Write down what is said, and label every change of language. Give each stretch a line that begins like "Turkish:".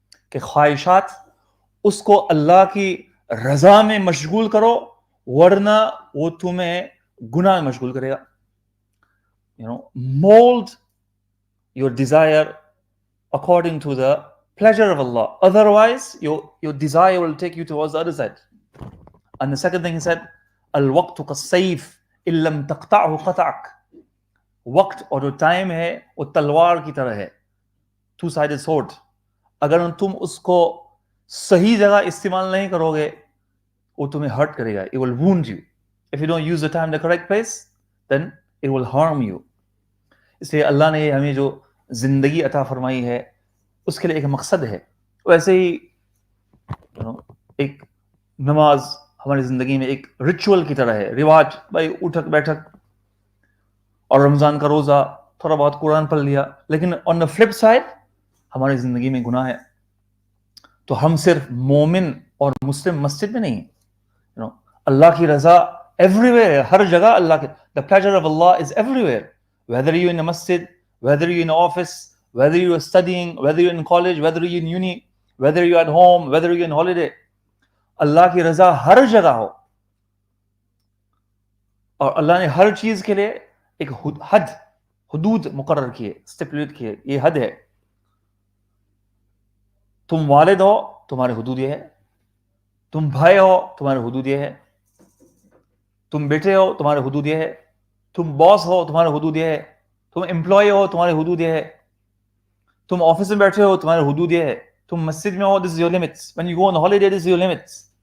Urdu: کہ خواہشات اس کو اللہ کی رضا میں مشغول کرو ورنہ وہ تمہیں گناہ میں مشغول کرے گا.
English: You know, mold your desire according to the pleasure of Allah. Otherwise, your desire will take you towards the other side. And the second thing he said,
Arabic: al-waqtu kas-sayf in lam taqta'hu qata'ak.
Urdu: وقت اور جو time ہے وہ تلوار کی طرح ہے،
English: two-sided sword.
Urdu: اگر تم اس کو صحیح جگہ استعمال نہیں کرو گے وہ تمہیں ہرٹ کرے گا.
English: It will wound you. If you don't use the time in the correct place, then it will harm you.
Urdu: اس لیے اللہ نے ہمیں جو زندگی عطا فرمائی ہے اس کے لیے ایک مقصد ہے. ویسے ہی ایک نماز ہماری زندگی میں ایک ریچول کی طرح ہے، رواج، بھائی اٹھک بیٹھک، اور رمضان کا روزہ، تھوڑا بہت قرآن پڑھ لیا. لیکن
English: on the flip side
Urdu: ہماری زندگی میں گناہ ہے. تو ہم صرف مومن اور مسلم مسجد میں نہیں، اللہ کی رضا
English: everywhere
Urdu: ہے، ہر جگہ اللہ کی.
English: The pleasure of Allah is everywhere. Whether you're in a masjid, whether you're in an office, whether you're studying, whether you're in college, whether you're in uni, whether you're at home, whether you're in holiday,
Urdu: اللہ کی رضا ہر جگہ ہو. اور اللہ نے ہر چیز کے لیے ایک حدود مقرر کیے، اسٹیپولیٹ کیے. یہ حد ہے. تم والد ہو تمہارے حدود یہ ہے، تم بھائی ہو تمہارے حدود یہ ہے، تم بیٹے ہو تمہارے حدود یہ ہے، تم باس ہو تمہارے حدود یہ ہے، تم امپلائی ہو تمہارے حدود یہ ہے، تم آفس میں بیٹھے ہو تمہارے حدود یہ ہے، تم مسجد میں ہو
English: this is your limits,
Urdu: when you go on holiday this is your limits.